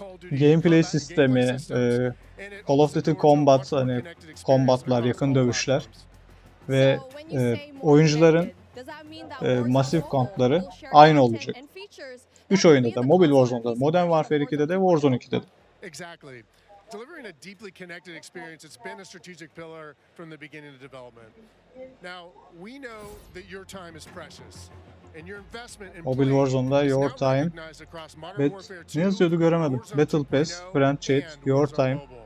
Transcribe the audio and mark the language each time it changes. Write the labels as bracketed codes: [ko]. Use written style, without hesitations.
[tr] Gameplay sistemi, Call of Duty Combat, hani combatlar, yakın dövüşler ve oyuncuların masif kampları aynı olacak. 3 oyunda da, Mobile Warzone'da, Modern Warfare 2'de de, Warzone 2'de de. [en] delivering a deeply connected experience, it's been a strategic pillar from the beginning of development. Now, we know that your time is precious. [tr] Mobile Warzone'da your time ve ne yazıyordu göremedim. Battle Pass, Friend Chat, your time.